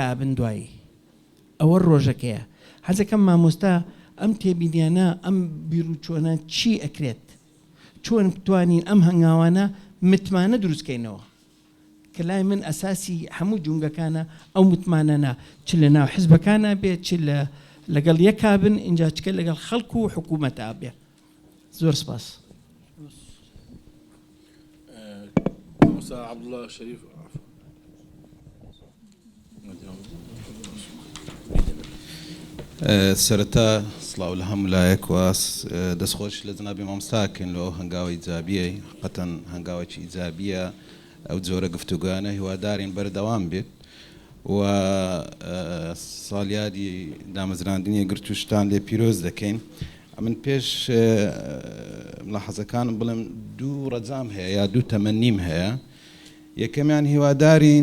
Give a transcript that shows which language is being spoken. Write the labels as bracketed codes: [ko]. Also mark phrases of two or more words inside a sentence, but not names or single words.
[ckb] بن دوایی ئەوە ڕۆژەکەیە حەزەکەم مامۆستا ئەم تێبینیانە ئەم بیرروچۆنە چی ئەکرێت چۆن بتوانین ئەم هەنگاوانە متمانە دروستکەینەوە کە لای من ئەساسی هەموو جونگەکانە ئەو متمانەنە چ لە ناو حیزبەکانە بێت چ لەگەڵ یەکا بن اینجا چکە لەگەڵ خەڵکو و حکوومەتە بێ زۆر سپاس عبد الله شريف سەرەتا سڵاو لە هەموو لایەک واس دەستخۆش لە جنابی مامۆستاکەن لەوە هەنگاوی ئیجابیە قەتەن هەنگاوێکی ئیجابیە ئەو جۆرە گفتوگانە هیوادارین بەردەوام بێت و ساڵیادی دامەزراندنی گرتوشتان لێ پیرۆز دەکەین من پێش ملاحەزەکانم بڵێم دوو ڕەجام هەیە یا دوو تەمەنیم هەیە یەکەمیان هیوادارین